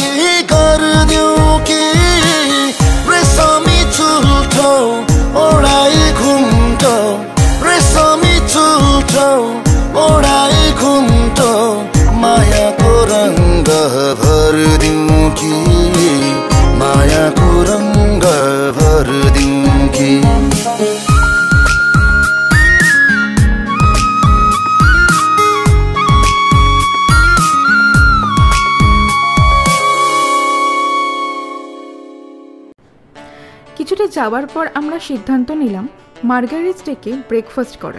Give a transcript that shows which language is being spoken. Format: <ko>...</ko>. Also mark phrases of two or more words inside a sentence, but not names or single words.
<ne>गर्दिउ कि, रेशमी चुल्ठो ओढाइ घुम्टो, रेशमी चुल्ठो ओढाइ घुम्टो, मायाको रङ्ग भरिदिउ कि, मायाको रङ्ग भरिदिउ कि।</ne> <bn>কিছুটা যাওয়ার পর আমরা সিদ্ধান্ত নিলাম মার্গারেটস ডেকে ব্রেকফাস্ট করার।</bn>